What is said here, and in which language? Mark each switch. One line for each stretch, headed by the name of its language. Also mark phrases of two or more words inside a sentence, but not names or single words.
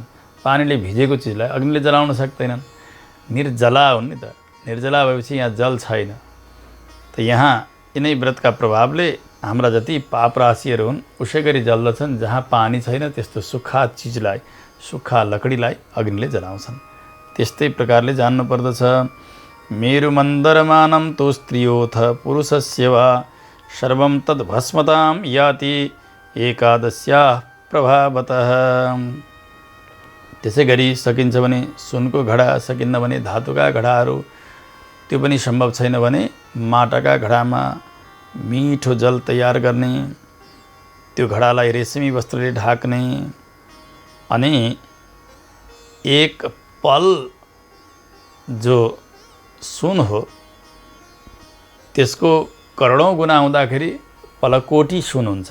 Nepali: पानीले भिजेको चिजलाई अग्निले जलाउन सक्दैनन्। निर्जला हुन् नि त, निर्जला भएपछि यहाँ जल छैन। त यहाँ यिनै व्रतका प्रभावले हाम्रा जति पाप राशिहरू हुन् उसै गरी जल्दछन्। जहाँ पानी छैन त्यस्तो सुक्खा चिजलाई, सुक्खा लकडीलाई अग्निले जलाउँछन्। त्यस्तै प्रकारले जान्नु पर्दछ।
Sanskrit: मेरु मन्दरमानं तो स्त्रियोथ पुरुषस्य वा सर्वं तद् भस्मतां याति एकादश्या प्रभावतः।
Nepali: त्यसै गरी सकिन्छ भने सुनको घडा, सकिन्न भने धातुका घडाहरू, त्यो पनि सम्भव छैन भने माटाका घडामा मिठो जल तयार गर्ने, त्यो घडालाई रेशमी वस्त्रले ढाक्ने, अनि एक पल जो सुन हो त्यसको करोडौँ गुना हुँदाखेरि पलकोटी सुन हुन्छ।